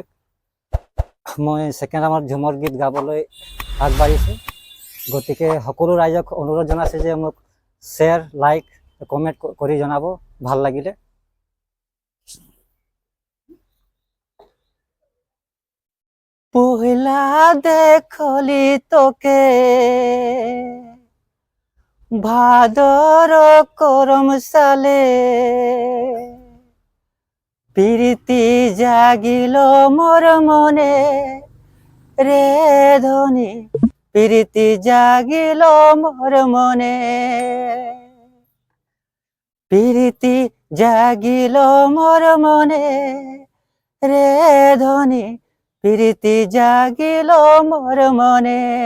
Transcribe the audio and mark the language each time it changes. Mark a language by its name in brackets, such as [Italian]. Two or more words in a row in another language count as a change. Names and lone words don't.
[Assamese] মই ছেকেণ্ড ৰাউণ্ডত ঝুমৰ গীত গাবলৈ আগবাঢ়িছোঁ। গতিকে সকলো ৰাইজক অনুৰোধ জনাইছোঁ যে মোক শ্বেয়াৰ, লাইক, কমেণ্ট কৰি জনাব ভাল লাগিলে। [Sadri] পহিলা দেখলি তোকে ভাদর করম সালে, প্রীতি জাগিল মোর মনে রে ধনী, প্রীতি জাগিল মোর মনে, প্রীতি জাগিল মোর মনে রে ধনী, প্রীতি জাগিল মোর মনে।